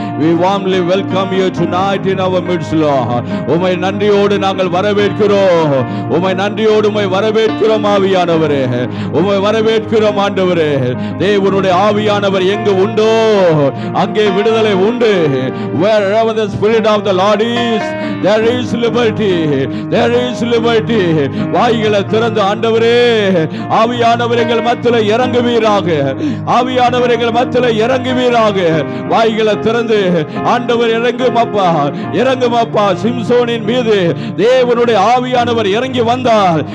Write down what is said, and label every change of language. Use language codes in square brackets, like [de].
[en] We warmly welcome you tonight in our midst, Lord. [ta] உம்மை நன்றியோடு நாங்கள் வரவேற்கிறோம். உம்மை நன்றியோடு உம்மை வரவேற்கிறோம் ஆவியானவரே, உம்மை வரவேற்கிறோம் ஆண்டவரே. தேவனுடைய ஆவியானவர் எங்கு உண்டோ அங்கே விடுதலை உண்டு. [en] Wherever the spirit of the Lord is, there is liberty, there is liberty. [ta] வாய்களை திறந்து ஆண்டவரே, ஆவியானவர் எங்கள் மத்தியில் இறங்குவீராக, ஆவியானவர் எங்கள் மத்தியில் இறங்குவீராக. வாய்களை திறந்து ஆண்டவர் இறங்கும் அப்பா, இறங்கும் அப்பா. சிம்சோனின் மீது தேவனுடைய ஆவியானவர் இறங்கி வந்தார்.